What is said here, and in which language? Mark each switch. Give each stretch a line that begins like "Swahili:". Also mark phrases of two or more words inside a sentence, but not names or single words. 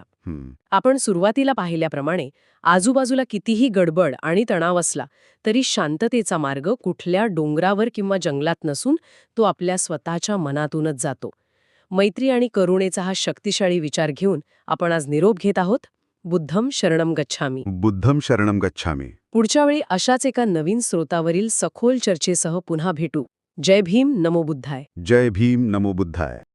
Marathi: आपण सुरुवातीला पाहिल्याप्रमाणे आजूबाजूला कितीही गडबड आणि तणाव असला तरी शांततेचा मार्ग कुठल्या डोंगरावर किंवा जंगलात नसून तो आपल्या स्वतःच्या मनातूनच जातो. मैत्री आणि करुणेचा हा शक्तिशाली विचार घेऊन आपण आज निरोप घेत आहोत.
Pali: बुद्धम शरणम गच्छामी. बुद्धम शरणम गच्छामी.
Marathi: पुढच्या वेळी अशाच एका नवीन स्रोतावरील सखोल चर्चेसह पुन्हा भेटू. जय भीम,
Pali: नमो बुद्धाय.
Marathi: जय भीम,
Pali: नमो बुद्धाय.